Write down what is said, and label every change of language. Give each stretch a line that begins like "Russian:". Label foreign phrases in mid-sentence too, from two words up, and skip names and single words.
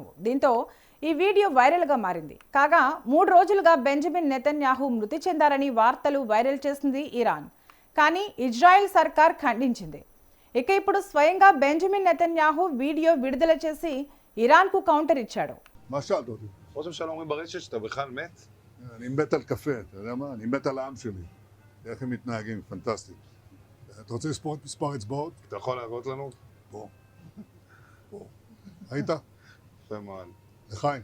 Telugu: దీంతో ఈ వీడియో వైరల్గా మారింది. కాగా 3 రోజులుగా బెంజమిన్ నెతన్యాహు మృతి చెందారని వార్తలు వైరల్ చేసింది ఇరాన్. కానీ ఇజ్రాయెల్ సర్కార్ ఖండించింది. ఇక ఇప్పుడు స్వయంగా బెంజమిన్ నెతన్యాహు వీడియో విడుదల చేసి ఇరాన్కు కౌంటర్ ఇచ్చాడు.
Hebrew: אני מת על קפה, אתה יודע מה? אני מת על העם שלי. איך הם מתנהגים, פנטסטי. אתה רוצה לספור את מספר אצבעות? אתה יכול להראות לנו? פה. פה. ראית? יפה מאוד. לחיים.